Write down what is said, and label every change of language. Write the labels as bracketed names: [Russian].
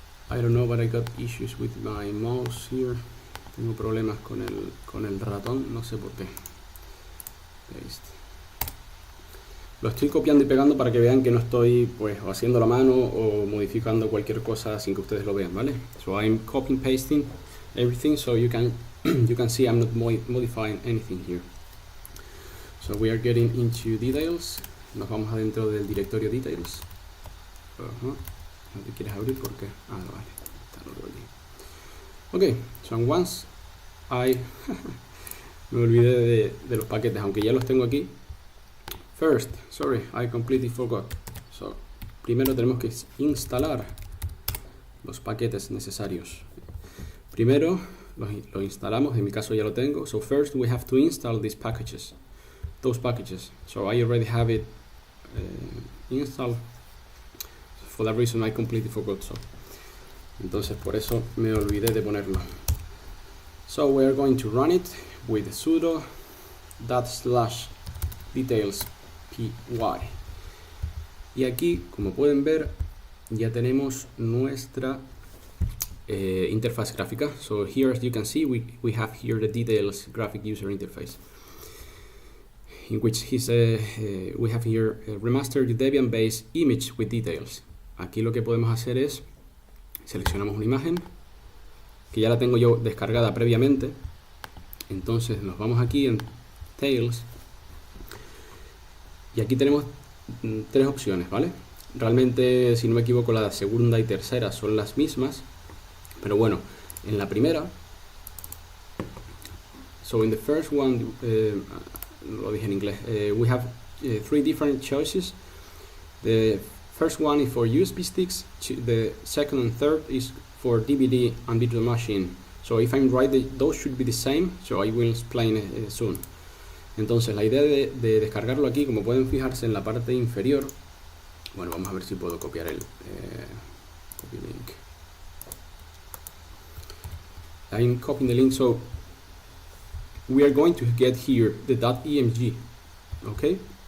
[English] I don't know, but I got issues with my mouse here. [Spanish] Tengo problemas con el ratón, no sé por qué. Paste. Lo estoy copiando y pegando para que vean que no estoy pues haciendo la mano o modificando cualquier cosa sin que ustedes lo vean, ¿vale? [English] So I'm copying, pasting everything, so you can see I'm not modifying anything here. So we are getting into DTails. [Spanish] Nos vamos adentro del directorio DTails. No te quieres abrir porque vale, está lo ok. [English] So once [Spanish] me olvidé de los paquetes, aunque ya los tengo aquí. [English] First, sorry, I completely forgot. [Spanish] So primero tenemos que instalar los paquetes necesarios. Primero lo instalamos, en mi caso ya lo tengo. [English] So first we have to install these packages, those packages. So I already have it installed. For that reason I completely forgot. [Spanish] So entonces por eso me olvidé de ponerlo. [English] So we are going to run it with sudo /details py. [Spanish] Y aquí, como pueden ver, ya tenemos nuestra interfaz gráfica. [English] So here, as you can see, we have here the DTails graphic user interface, in which we have here a remastered Debian based image with DTails. [Spanish] Aquí lo que podemos hacer es seleccionamos una imagen que ya la tengo yo descargada previamente. Entonces nos vamos aquí en Tails y aquí tenemos tres opciones, ¿vale? Realmente, si no me equivoco, la segunda y tercera son las mismas, pero bueno, en la primera, [English] so in the first one, [Spanish] lo dije en inglés, [English] we have three different choices. The first one is for USB sticks, the second and third is for DVD and virtual machine. So if I'm right, those should be the same, so I will explain soon. [Spanish] Entonces la idea de descargarlo aquí, como pueden fijarse en la parte inferior, bueno, vamos a ver si puedo copiar el copy link. [English] I'm copying the link, so we are going to get here the .emg, okay?